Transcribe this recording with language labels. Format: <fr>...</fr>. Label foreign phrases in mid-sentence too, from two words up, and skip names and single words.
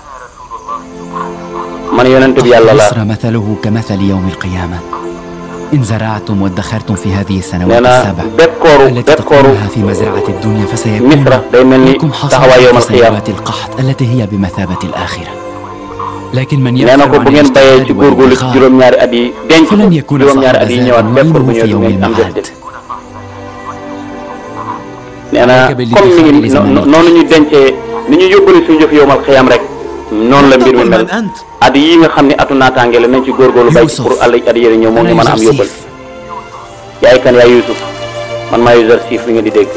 <ar>مصر مثله كمثل يوم القيامة، إن زرعتم وادخرتم في هذه السنوات السبع التي تقومها في مزرعة الدنيا فسيكون لكم حصاد في سنوات القحط التي هي بمثابة الآخرة. لكن من يفعل عن الاجتهاد والادخار فلن يكون صاحب زاد يعينه في يوم المعاد.</ar> <wo>noonu la mbir mi mel at yi nga xam ne atu naataange la nañ ci góorgóorlu bay pour at yére ñëw moom ñu mën a am yóbbal. yaay kan yaay Yusuf, man maa Yuzarsif bi nga di dégg.</wo>